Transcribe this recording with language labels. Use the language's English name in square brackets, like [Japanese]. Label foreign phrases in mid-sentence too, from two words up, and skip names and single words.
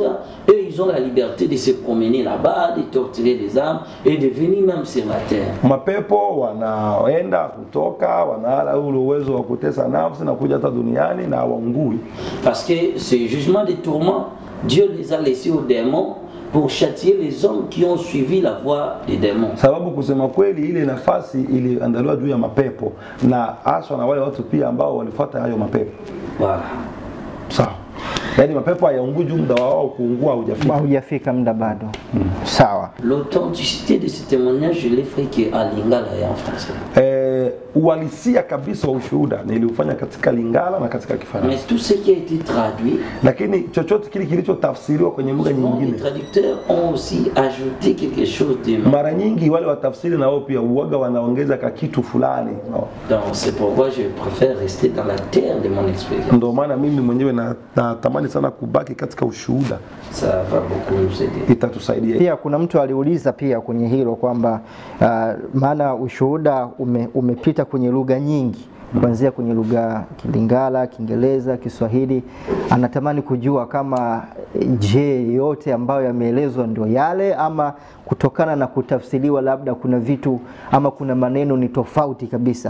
[French] Et ils ont la liberté de se promener là-bas, de torturer les âmes et de venir même sur la terre. Parce que ce jugement des tourments, Dieu les a laissés aux démons pour châtier les hommes qui ont suivi la voie des démons. [Swahili] Sababu kusema kweli ile nafasi iliandaliwa juu ya mapepo na hasa na wale watu pia ambao walifuata hayo mapepo. [French] Voilà. [Swahili] Sawa. Yaani mapepo hayaungui muda wao kuungua hujafika muda bado. Sawa. [French] L'authenticité de ce témoignage je l'ai fait à Lingala et en français. [Swahili] Uhalisia kabisa wa ushuhuda niliufanya katika Lingala na katika Kifaransa. [French] Mais tout ce qui a été traduit, [Swahili] lakini chochote kile kilichotafsiriwa kwenye lugha nyingine, [French] les traducteurs ont aussi ajouté quelque chose de [Swahili] mara nyingi wale watafsiri na wao pia uwaga wanaongeza ka kitu fulani. [French] Donc c'est pourquoi je préfère rester dans la terre de mon expérience. [Swahili] Ndio maana mimi mwenyewe natamani sana kubaki katika ushuhuda. [French] Ça va beaucoup nous aider. [Swahili] Itatusaidia. Pia kuna mtu aliuliza pia kwenye hilo kwamba maana ushuhuda umepita kwenye lugha nyingi, kuanzia kwenye lugha Kilingala, Kiingereza, Kiswahili. Anatamani kujua kama je yote ambayo yameelezwa ndio yale ama kutokana na kutafsiriwa labda kuna vitu ama kuna maneno ni tofauti kabisa.